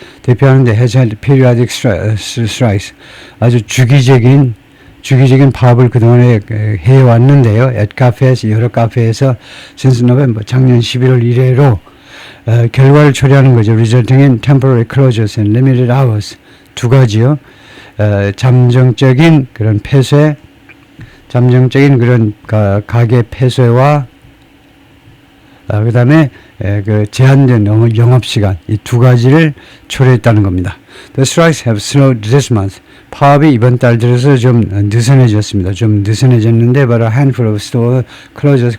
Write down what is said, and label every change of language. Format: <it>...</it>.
<en>대표하는데 has had periodic strikes.</en> <ko>아주 주기적인 파업을 그동안에 해왔는데요.</ko> <en>at cafes,</en> <ko>여러 카페에서</ko> <en>since November,</en> <ko>작년 11월 이래로 결과를 초래하는 거죠.</ko> <en>resulting in temporary closures and limited hours.</en> <ko>두 가지요. 잠정적인 그런 폐쇄, 잠정적인 그런 가게 폐쇄와 그 다음에 그 제한된 영업시간 이 두 가지를 초래했다는 겁니다.</ko> <en>The strikes have slowed this month.</en> <ko>파업이 이번 달 들어서 좀 느슨해졌습니다. 좀 느슨해졌는데</ko> <en>but a handful of store closures.</en>